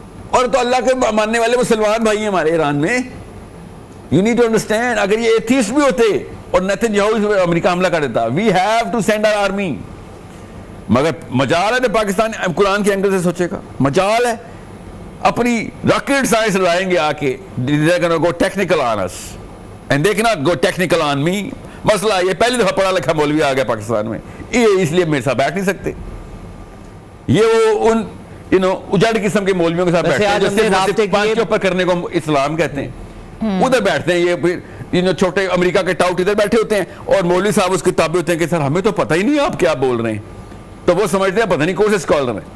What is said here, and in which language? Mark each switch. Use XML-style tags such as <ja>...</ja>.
<ur>اور تو اللہ کے ماننے والے مسلمان بھائی ہیں ہمارے ایران میں.</ur> <en>you need to understand,</en> <ur>اگر یہ ایتھیسٹ بھی ہوتے اور نیتن یاہو امریکہ حملہ کر دیتا،</ur> <en>We have to send our army.</en> <ur>مگر مجال ہے پاکستان قرآن کے اینگل سے سوچے گا، مجال ہے. اپنی راکٹ سائنس لائیں گے آ کے،</ur> <en>Go technical on us and they cannot go technical on me.</en> <ur>مسئلہ یہ پہلی دفعہ پڑھا لکھا مولوی آ گیا پاکستان میں، یہ اس لیے میرے ساتھ بیٹھ نہیں سکتے. یہ وہ ان اجڑ قسم کے مولویوں کے ساتھ بیٹھتے ہیں جو صرف پانچ کے اوپر کرنے کو اسلام کہتے ہیں. ادھر بیٹھتے ہیں یہ پھر چھوٹے امریکہ کے ٹاؤٹ ادھر بیٹھے ہوتے ہیں اور مولوی صاحب اس کے تابع ہوتے ہیں کہ سر ہمیں تو پتہ ہی نہیں آپ کیا بول رہے ہیں. تو وہ سمجھتے ہیں پتہ نہیں کون سے اسکالر ہیں.</ur>